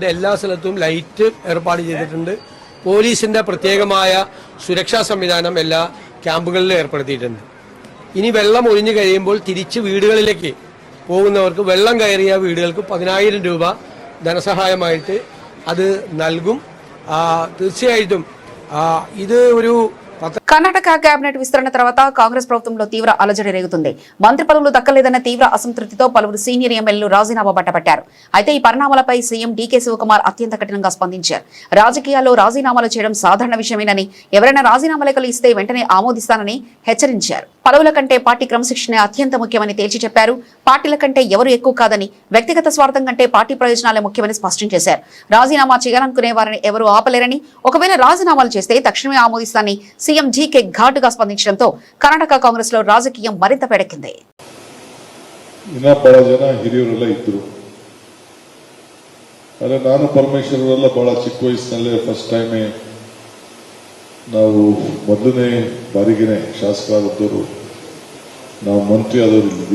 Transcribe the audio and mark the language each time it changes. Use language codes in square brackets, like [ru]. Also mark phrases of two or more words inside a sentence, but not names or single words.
[ml] എല്ലാ സ്ഥലത്തും ലൈറ്റ് ഏർപ്പാട് ചെയ്തിട്ടുണ്ട്. പോലീസിന്റെ പ്രത്യേകമായ സുരക്ഷാ സംവിധാനം എല്ലാ ക്യാമ്പുകളിലും ഏർപ്പെടുത്തിയിട്ടുണ്ട്. ഇനി വെള്ളം ഒഴിഞ്ഞു കഴിയുമ്പോൾ തിരിച്ച് വീടുകളിലേക്ക് പോകുന്നവർക്ക് വെള്ളം കയറിയ വീടുകൾക്ക് 10,000 രൂപ ധനസഹായമായിട്ട് അത് നൽകും. തീർച്ചയായിട്ടും ഇത് ഒരു [te] కర్ణాటక కేబినెట్ విస్తరణ తర్వాత కాంగ్రెస్ ప్రభుత్వంలో తీవ్ర అలజడి రేగుతుంది. మంత్రి పదవులు దక్కలేదన్న తీవ్ర అసంతృప్తితో పలువురు సీనియర్ ఎమ్మెల్యేలు రాజీనామా బట్టపట్టారు. అయితే ఈ పరిణామాలపై సీఎం డీకే శివకుమార్ అత్యంత కఠినంగా స్పందించారు. రాజకీయాల్లో రాజీనామాలు చేయడం సాధారణ విషయమేనని, ఎవరైనా రాజీనామా లేఖలు ఇస్తే వెంటనే ఆమోదిస్తానని హెచ్చరించారు. పదవుల కంటే పార్టీ క్రమశిక్షణ అత్యంత ముఖ్యమని తేల్చి చెప్పారు. పార్టీల కంటే ఎవరు ఎక్కువ కాదని, వ్యక్తిగత స్వార్థం కంటే పార్టీ ప్రయోజనాలే ముఖ్యమని స్పష్టం చేశారు. రాజీనామా చేయాలనుకునే వారిని ఎవరూ ఆపలేరని, ఒకవేళ రాజీనామాలు చేస్తే తక్షణమే ఆమోదిస్తానని సీఎం డీకే ఘాటుగా స్పందించడంతో కర్ణాటక కాంగ్రెస్ లో రాజకీయం మరింత వేడెక్కింది. [kn] ಇನ್ನ ಬಹಳ ಜನ ಹಿರಿಯರೆಲ್ಲ ಇದ್ರು. ಆದ್ರೆ ನಾನು ಪರಮೇಶ್ವರರೆಲ್ಲ ಬಹಳ ಚಿಕ್ಕ ವಯಸ್ಸಿನಲ್ಲೇ ಫಸ್ಟ್ ಟೈಮ್ ನಾವು ಮೊದಲನೇ ಬಾರಿಗೆನೆ ಶಾಸಕರಾದವರು ನಾವು ಮಂತ್ರಿ ಆದವರು ಇದ್ವಿ.